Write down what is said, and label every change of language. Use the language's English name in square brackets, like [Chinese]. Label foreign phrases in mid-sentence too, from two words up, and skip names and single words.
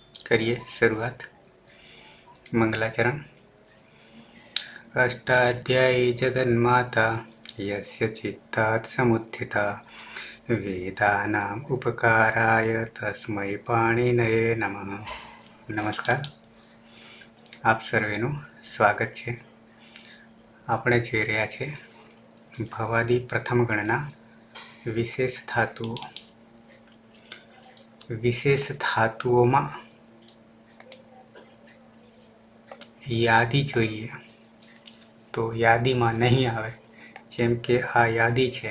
[Hindi] करिए शुरुआत। मंगलाचरण। [Sanskrit] अष्टाध्यायी जगन्माता यस्य चित्तात् समुत्थिता वेदानाम् उपकाराय तस्मै पाणिनये नमः। [Gujarati] નમસ્કાર, આપ સર્વેનું સ્વાગત છે। આપણે જોઈ રહ્યા છે ભવાદી પ્રથમ ગણના વિશેષ ધાતુઓ। વિશેષ ધાતુઓમાં યાદી જોઈએ તો યાદીમાં નહીં આવે, જેમ કે આ યાદી છે।